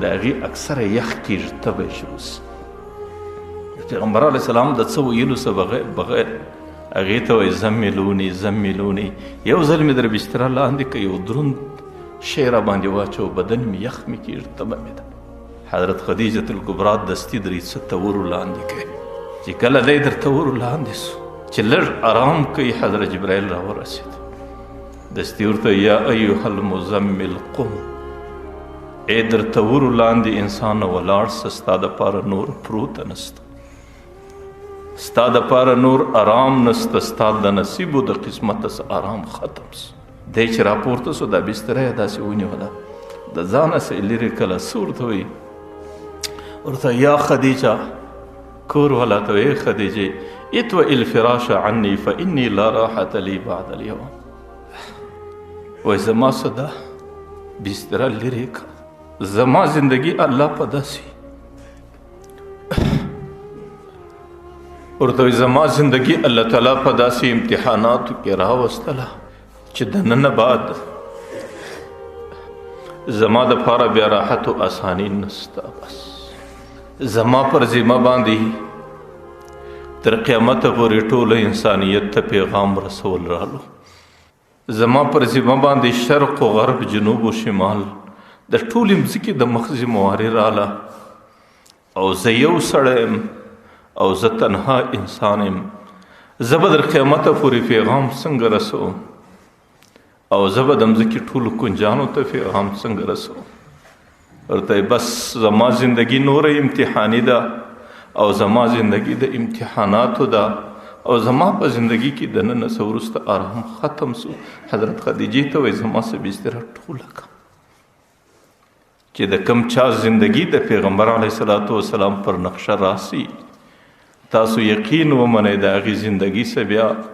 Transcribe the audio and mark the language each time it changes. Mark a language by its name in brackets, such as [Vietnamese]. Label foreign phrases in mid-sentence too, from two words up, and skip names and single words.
[Pashto] هغې اکثره یخ کېږي تبی شي پیغمبر [Arabic] علیه السلام [Pashto] د څه ویلو څه بغیر هغې ته وایي زملوني زملوني یو ځل مې در بستره لاندې که یو دروند شی را باندې واچو بدن مې یخ مې کېږي تبه مې ده حضرت خدیجة الکبرا دستي درې څه تورو لاندې کوي چې کله دی در تورو لاندې سو چې لږ ارام کوي حضرت جبرائیل را ورسېد دستي ورته [Arabic] یا ایها المزمل قم [Pashto] ای در تورو لاندې انسان ولاړ سه ستا دپاره نور پروته نسته ستا دپاره نور آرام نسته ستا د نصیبو د قسمته څه آرام ختم سو دی چې راپورته سو دا بستره یې داسې ونیوله د ځانه څه لرې کله څه ورته وایي ورته یا خدیجه کور والا ته وایي خدیجې [Arabic] اتوئ الفراش عني فإني لا راحة لي بعد اليوم [Pashto] وایي زما څه ده بستره لرې که زما زندگی الله په داسې ورته وایي زما زندگی الله تعالی په داسې امتحاناتو کې راوستله چې د نن بعد زما دپاره بیا راحت و اساني نسته بس زما پر ذمه باندې تر قیامته پورې ټوله انسانیت ته پیغام رسول رالو زما پر ذمه باندې شرق و غرب جنوب و شمال د ټولې مځکې د مخ ذمواري راله او زه یو سړی یم او زه تنها انسان یم زه به در قیامته پورې پیغام څنګه رسوم او زه به د مځکې ټولو کنجانو ته پیغام څنګه رسوم ورته بس زما زندگی نوره امتحانی ده او زما زندگی د امتحاناتو ده او زما په زندگی کې د نن څه وروسته آرام ختم سو حضرت خدیجې ته وایي زما څه بستره ټوله کړه چې د کم چا زندگی د پیغمبر [Arabic] علیه الصلاة والسلام [Pashto] پر نقشه راسي تاسو یقین ومنئ د هغې زندگی څه بیا